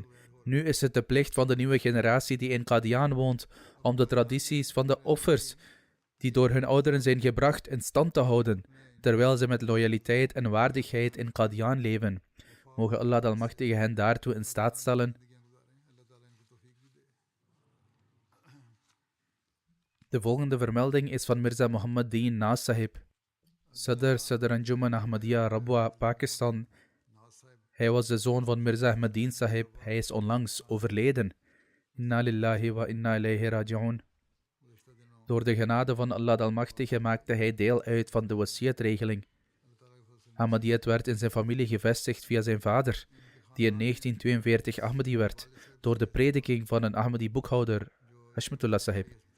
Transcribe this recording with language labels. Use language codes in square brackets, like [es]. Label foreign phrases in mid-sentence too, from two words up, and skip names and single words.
[nl] Nu is het de plicht van de nieuwe generatie die in Qadian woont om de tradities van de offers die door hun ouderen zijn gebracht in stand te houden, terwijl ze met loyaliteit en waardigheid in Qadian leven. Mogen Allah de Almachtige hen daartoe in staat stellen. De volgende vermelding is van Mirza Muhammad Deen Naaz Sahib, Sadr Anjuman Ahmadiyya Rabwa, Pakistan. Hij was de zoon van Mirza Ahmad Sahib. Hij is onlangs overleden. [ar] إنا لله وإنا إليه راجعون. [nl] Door de genade van Allah de Almachtige maakte hij deel uit van de wasiyat-regeling. Ahmadiyyat werd in zijn familie gevestigd via zijn vader, die in 1942 Ahmadi werd, door de prediking van een Ahmadi-boekhouder, Hashmatullah Sahib.